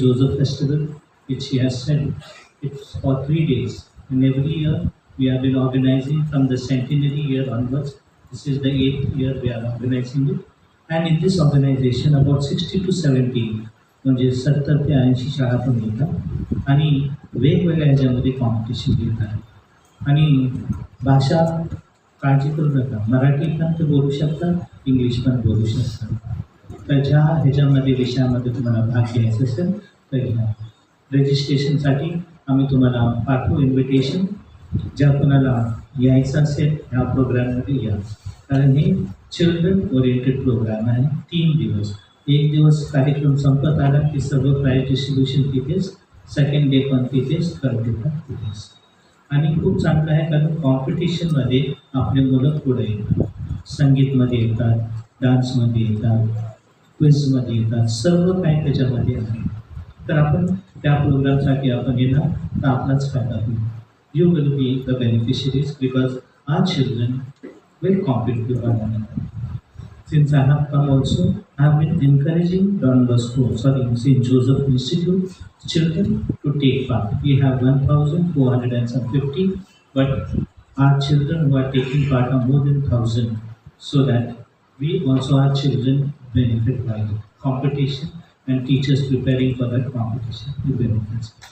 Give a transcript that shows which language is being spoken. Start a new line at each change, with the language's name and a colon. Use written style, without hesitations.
English: Joseph Festival, which he has said, it's for 3 days, and every year we have been organizing from the centenary year onwards. This is the 8th year we are organizing it, and in this organization about 60 to 70
Marathi: म्हणजे 70 ते 80 शाळा पण येतात आणि वेगवेगळ्या ह्याच्यामध्ये competition घेतात आणि भाषा काळजी करू नका, मराठी पण ते बोलू शकतात, इंग्लिश पण बोलू शकतात. तर ज्या ह्याच्यामध्ये विषयामध्ये तुम्हाला भाग घ्यायचा असेल तर घ्या. रजिस्ट्रेशनसाठी आम्ही तुम्हाला पाठवू इन्व्हिटेशन. ज्या कोणाला यायचं असेल ह्या प्रोग्राममध्ये या, कारण हे चिल्ड्रन ओरिएंटेड प्रोग्राम आहे. 3 दिवस, 1 दिवस कार्यक्रम संपत आला की सर्व प्राईज डिस्ट्रीब्युशन तिथेच, सेकंड डे पण तिथेच, थर्ड डे पण तिथेच. आणि खूप चांगलं आहे कारण कॉम्पिटिशनमध्ये आपले मुलं पुढे येतात, संगीतमध्ये येतात, डान्समध्ये येतात, क्विजमध्ये येतात, सर्व काही त्याच्यामध्ये आहे. तर आपण त्या प्रोग्रामसाठी आपण येणार तर आपलाच फायदा होईल.
English: You will be the beneficiaries because our children will compete with one another. Since I have come also, I have been encouraging Don Bosco, St. Joseph Institute children to take part. We have 1,450, but our children who are taking part are more than 1,000, so that we also our children benefit by the competition and teachers preparing for that competition will benefit.